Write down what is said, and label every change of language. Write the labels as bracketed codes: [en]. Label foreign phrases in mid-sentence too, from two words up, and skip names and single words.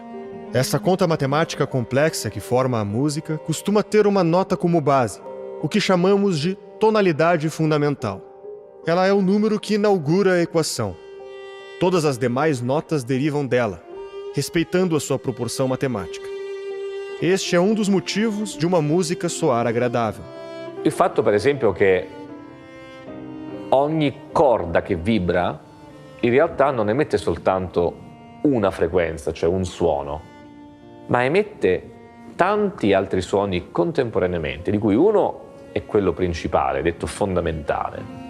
[pt] Essa conta matemática complexa que forma a música costuma ter uma nota como base, o que chamamos de tonalidade fundamental. Ela é o número que inaugura a equação. Todas as demais notas derivam dela, respeitando a sua proporção matemática. Este é um dos motivos de uma música soar agradável. [it] Il fatto, per esempio, che ogni corda che vibra in realtà non emette soltanto una frequenza, cioè un suono, ma emette tanti altri suoni contemporaneamente, di cui uno è quello principale, detto fondamentale,